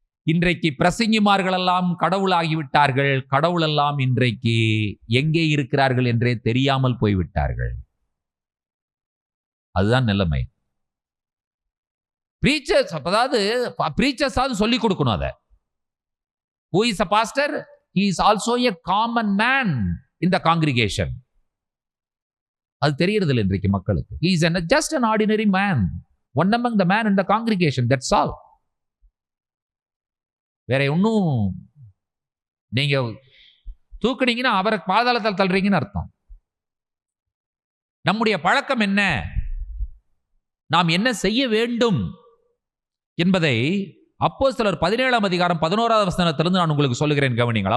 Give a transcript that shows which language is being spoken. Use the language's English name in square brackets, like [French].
[Tamil] இன்றைக்கு பிரசங்கிமார்கள் எல்லாம் கடவுளாகிவிட்டார்கள். கடவுள் எல்லாம் இன்றைக்கு எங்கே இருக்கிறார்கள் என்றே தெரியாமல் போய்விட்டார்கள். அதுதான் நிலைமை. பிரீச்சர்ஸ், அதாவது பிரீச்சர்ஸ் சொல்லிக் கொடுக்கணும். அதை [English] who is a pastor? He is also a common man in the congregation. [Tamil] அது தெரியறது இல்லை இன்றைக்கு மக்களுக்கு. [English] He is just an ordinary man, one among the man in the congregation, that's all. [Tamil] வேற ஒன்னும் நீங்க தூக்குனீங்கன்னா அவரை பாதாளத்தில் தள்ளுறீங்கன்னு அர்த்தம். நம்முடைய பழக்கம் என்ன, நாம் என்ன செய்ய வேண்டும் என்பதை அப்போஸ்தலர் 17ஆம் அதிகாரம் 11வது வசனத்திலிருந்து நான் உங்களுக்கு சொல்லுகிறேன், கவனிங்கள்.